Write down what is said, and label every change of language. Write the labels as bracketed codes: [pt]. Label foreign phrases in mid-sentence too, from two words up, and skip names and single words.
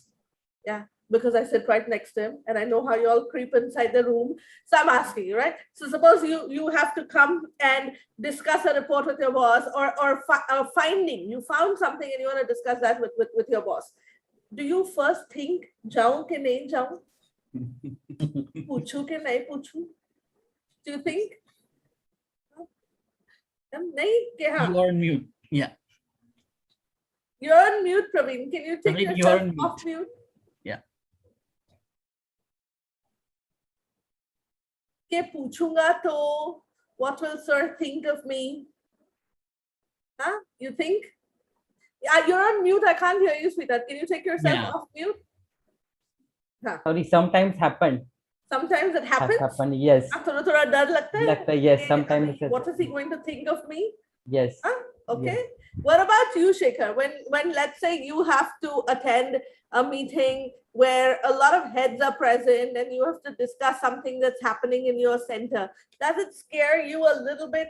[en] Yeah, because I sit right next to him and I know how you all creep inside the room. So I'm asking you, right? So suppose you have to come and discuss a report with your boss or finding. You found something and you want to discuss that with your boss. Do you first think, [hi] जाऊं कि नहीं जाऊं? पूछूं कि नहीं पूछूं? [en] Do you think? You are on mute. Yeah. You're on mute, Praveen. Can you take Praveen, yourself off mute? Yeah. [hi] कि पूछूंगा तो, [en] what will sir think of me? Huh? You think? Yeah, you're on mute. I can't hear you, sweetheart. Can you take yourself off mute? Huh. Sorry, sometimes happen. Sometimes it happens. Happen, yes. [hi] थोड़ा डर लगता है? [en] Yes, sometimes. What is he going to think of me? Yes. Huh? Okay. Yes. What about you, Shekhar? When let's say you have to attend a meeting where a lot of heads are present and you have to discuss something that's happening in your center, does it scare you a little bit?